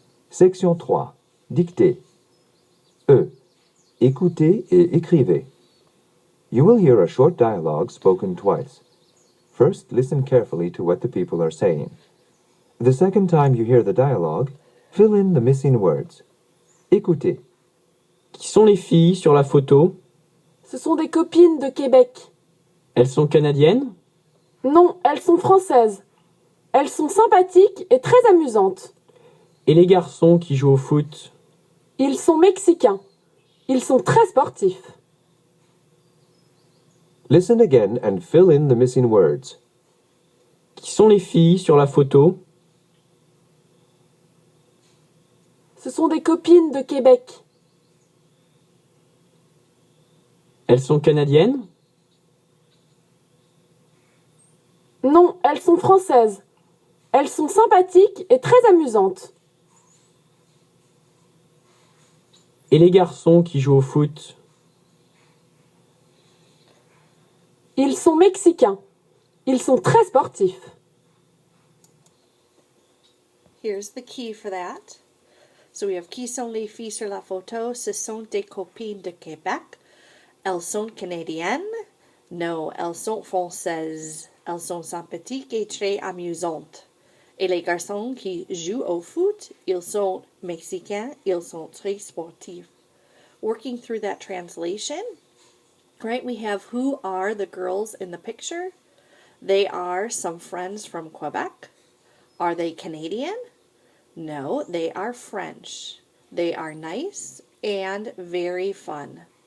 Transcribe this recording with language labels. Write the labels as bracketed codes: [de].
[en] Section 3. Dictée. E. [fr] Écoutez et écrivez. [en] You will hear a short dialogue spoken twice. First, listen carefully to what the people are saying. The second time you hear the dialogue, fill in the missing words. [fr] Écoutez. Qui sont les filles sur la photo? Ce sont des copines de Québec. Elles sont canadiennes? Non, elles sont françaises. Elles sont sympathiques et très amusantes. Et les garçons qui jouent au foot? Ils sont mexicains. Ils sont très sportifs. [en] Listen again and fill in the missing words. [fr] Qui sont les filles sur la photo? Ce sont des copines de Québec. Elles sont canadiennes? Non, elles sont françaises. Elles sont sympathiques et très amusantes. Et les garçons qui jouent au foot? Ils sont mexicains. Ils sont très sportifs. [en] Here's the key for that. So we have [fr] qui sont les filles sur la photo? Ce sont des copines de Québec. Elles sont canadiennes. No, elles sont françaises. Elles sont sympathiques et très amusantes. Et les garçons qui jouent au foot, ils sont mexicains. Ils sont très sportifs. [en] Working through that translation, right, we have who are the girls in the picture. They are some friends from Quebec. Are they Canadian? No, they are French. They are nice and very fun.